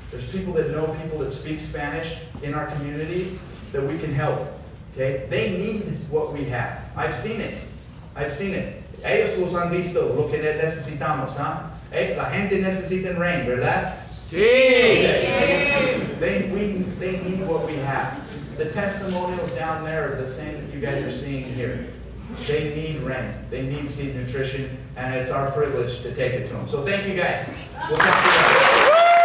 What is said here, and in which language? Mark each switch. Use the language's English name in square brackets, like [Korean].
[English] There's people that know people that speak Spanish in our communities that we can help. Okay? They need what we have. I've seen it. I've seen it. [Spanish] Ellos los han visto, lo que necesitamos, ¿ah? La gente necesita RAIN, ¿verdad? Sí. [English] Okay, they need what we have. The testimonials down there are the same that you guys are seeing here. They need RAIN. They need seed nutrition, and it's our privilege to take it to them. So thank you guys. We'll talk to you later.